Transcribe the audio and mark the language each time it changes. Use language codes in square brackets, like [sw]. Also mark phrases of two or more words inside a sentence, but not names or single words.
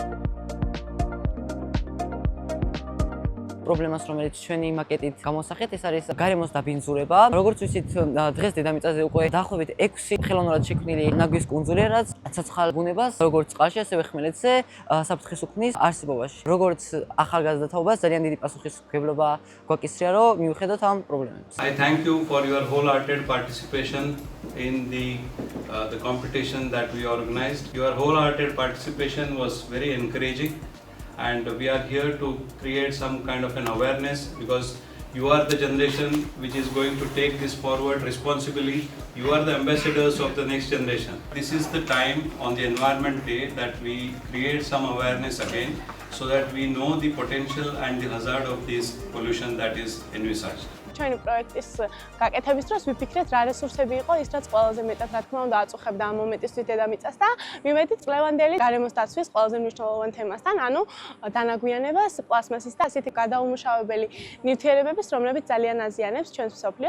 [ka] პრობლემას, რომელიც ჩვენი მაკეტით გამოსახეთ, ეს არის გარემოს დაბინძურება. როგორც ვიცით, დღეს დედამიწაზე უკვე დაახლოებით 6 ხელოვნურად შექმნილი ნაგვის კუნძულია, რაც ცოცხალ ბუნებას, როგორც წყალში, ასევე ხმელეთზე საფრთხეს უქმნის არსებობაში. როგორც ახალგაზრდა თაობას ძალიან დიდი პასუხისმგებლობა გვაკისრია, რომ მიუხედავთ ამ პრობლემებს. [en] I thank you for your wholehearted participation in the competition that we organized. Your wholehearted participation was very encouraging. And we are here to create some kind of an awareness because you are the generation which is going to take this forward responsibly. You are the ambassadors of the next generation. This is the time on the Environment Day that we create some awareness again so that we know the potential and the hazard of this pollution that is envisaged. [ka] ჩვენი პროექტის გაკეთების დროს ვიფიქრეთ რა რესურსები იყო ის რაც ყველაზე მეტად რა თქმა უნდა აწუხებდა ამ მომენტისთვის დედამიწას და მივედით წლევანდელი გარემოს დაცვის ყველაზე მნიშვნელოვან თემასთან, ანუ დანაგვიანებას, პლასმასის და ასეთი გადაუმუშავებელი ნივთიერებების, რომლებიც ძალიან აზიანებს ჩვენს მსოფლიოს.